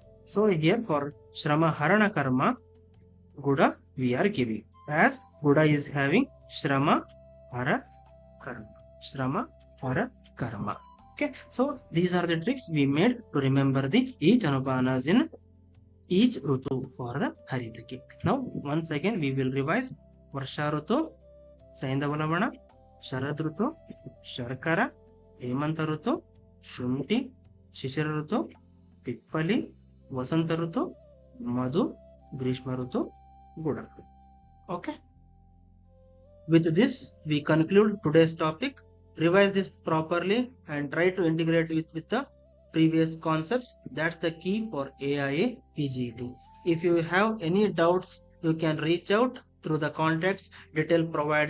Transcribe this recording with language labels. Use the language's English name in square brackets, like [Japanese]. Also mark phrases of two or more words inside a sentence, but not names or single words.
[English] So here for [Sanskrit] Shrama Harana Karma, [English] Guda we are giving, as Guda is having [Sanskrit] Shrama Hara Karma. Shrama Hara Karma. [English] Okay, so these are the tricks we made to remember the each Anupanas in each Rutu for the Haritaki. Now once again we will revise [Sanskrit] Varsha Rutu, Saindava Lavana, Sharad Rutu, Sharkara, Hemanta Rutu, Shunti, Shishira Rutu, Pippali, Vasanta Rutu, Madhu, Grishma Rutu, Guda. [English] Okay. With this, we conclude today's topic. Revise this properly and try to integrate with the previous concepts. That's the key for AIA PGT. If you have any doubts, you can reach out through the contacts detail provided.